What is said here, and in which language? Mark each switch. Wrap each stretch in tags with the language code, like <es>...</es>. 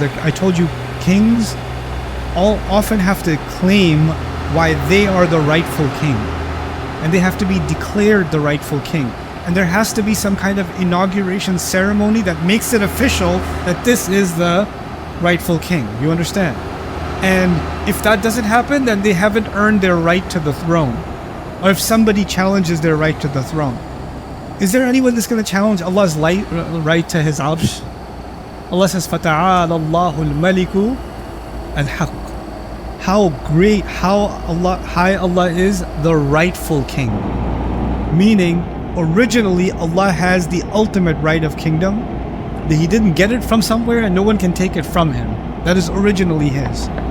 <en>Like I told you, kings often have to claim why they are the rightful king, and they have to be declared the rightful king, and there has to be some kind of inauguration ceremony that makes it official that this is the rightful king. You understand? And if that doesn't happen, then they haven't earned their right to the throne. Or if somebody challenges their right to the throne, is there anyone that's going to challenge Allah's right to his arsh? Allah says,</en> <ar>فَتَعَالَ اللَّهُ الْمَلِكُ الْحَقُّ.</ar> <en>How great, how high Allah is, the rightful king. Meaning, originally Allah has the ultimate right of kingdom. He didn't get it from somewhere and no one can take it from him. That is originally his.</en>